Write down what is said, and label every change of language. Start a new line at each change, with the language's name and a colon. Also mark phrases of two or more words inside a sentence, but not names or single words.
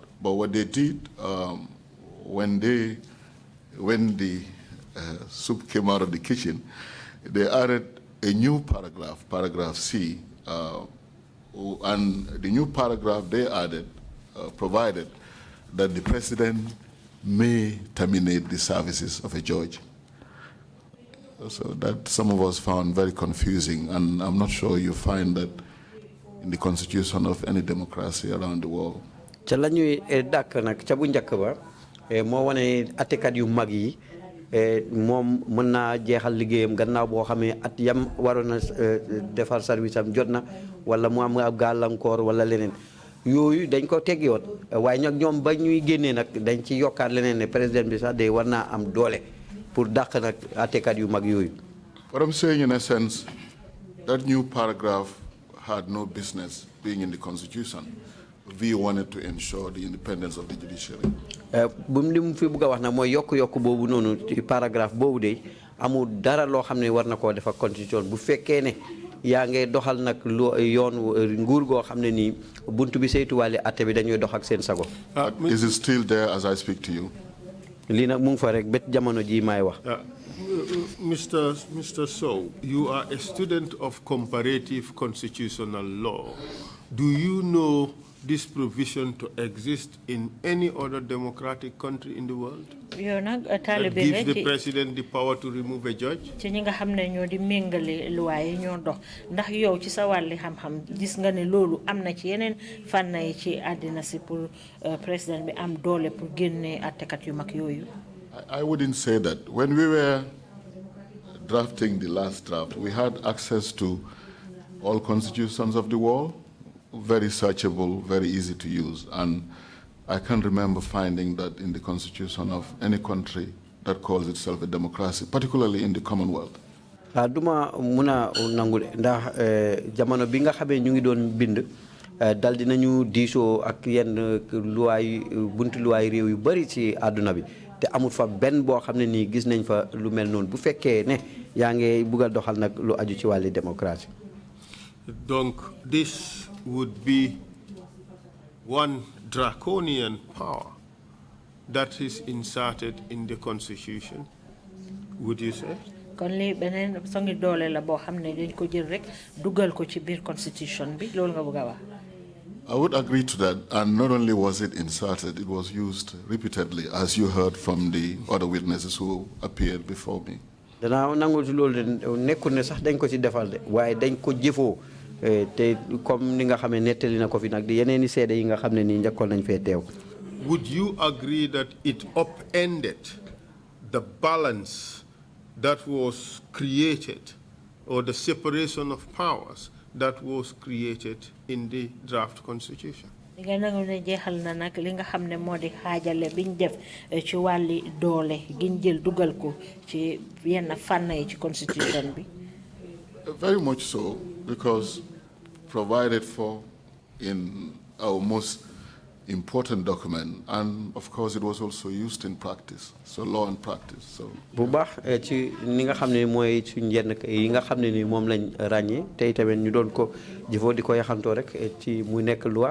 English: But what they did, when the soup came out of the kitchen, they added a new paragraph, paragraph C, and the new paragraph they added provided that the president may terminate the services of a judge. So that some of us found very confusing, and I'm not sure you find that in the constitution of any democracy around the world.
Wolof: Ca la ñuy dàkk nag ca bu njëkk ba moo wane attekat yu mag yi moom mën naa jeexal liggéeyam gannaaw boo xamee at yam waroon na defar service am jot na wala mu am ab gàllankoor wala leneen yooyu dañ ko teggi woon waaye nag ñoom ba ñuy génnee nag dañ ci yokkaat leneen ne président bi sax day war naa am doole pour dàq nag attekat yu mag yooyu.
English: What I'm saying in a sense, that new paragraph had no business being in the constitution. We wanted to ensure the independence of the judiciary.
Wolof: bu mu fi bëgg a wax nag mooy yokk boobu noonu ci paragraphe boobu de amul dara loo xam ne war na koo def ak constitution bu fekkee ne yaa ngay doxal nag yoon nguur goo xam ne nii buntu bi saytuwaale atte bi dañuy dox ak seen sago.
English: Is it still there as I speak to you?
Wolof: lii nag mu ngi fa rek bet jamono ji maay wax.
English: Mr. Sowe, you are a student of comparative constitutional law. Do you know this provision to exist in any other democratic country in the world? That gives the president the power to remove a judge?
Wolof: Ci ñi nga xamne ñoo di mengalé loi yi ñoo dox ndax yow ci sa walli xam-xam gis nga ne lolu amna ci yeneen fanna yi ci adina ci pour president bi am doole pour génné attekat yu mag yoyu.
English: I wouldn't say that. When we were drafting the last draft, we had access to all constitutions of the world. Very searchable, very easy to use. And I can't remember finding that in the constitution of any country that calls itself a democracy, particularly in the Commonwealth.
Wolof: Duma muna nangul ndax jamono bi nga xamé ñu ngi doon bind dal dinañu diisoo ak yenn loi buntu loi réew yu bari ci aduna bi te amul fa ben boo xam ne nii gis nañ fa lu mel noonu bu fekkee ne yaa ngi bugg a doxal nag lu aju ci wàlli démocratie.
English: Donc this would be one draconian power that is inserted in the constitution, would you say?
Wolof: Kon li benen songi doole la boo xam ne dañ ko jël rek dugal ko ci biir constitution bi loolu nga bëgg a wax.
English: I would agree to that, and not only was it inserted, it was used repeatedly, as you heard from the other witnesses who appeared before me.
Wolof: Danaa nangul ci loolu nekkul ne sax dañ ko ci defal de waaye dañ ko jëfoo te comme ni nga xamee nettali na ko fi nag di yeneen i seede yi nga xam ne nii njëkkoon nañ fee teew.
English: Would you agree that it upended the balance that was created, or the separation of powers that was created in the draft constitution?
Wolof: Nga nangu ne jeexal na nag li nga xam ne moo di xaajale biñ def ci wàlli doole giñ jël dugal ko ci yenn fànn yi ci constitution bi.
English: Very much so, because provided for in our most important document, and of course it was also used in practice, so law and practice. So
Wolof: bu baax ci ni nga xam ne mooy suñ yenn yi nga xam ne ni moom lañ ràññee tey tamit ñu doon ko jëfoo di ko yaxantoo rek ci mu nekk loi.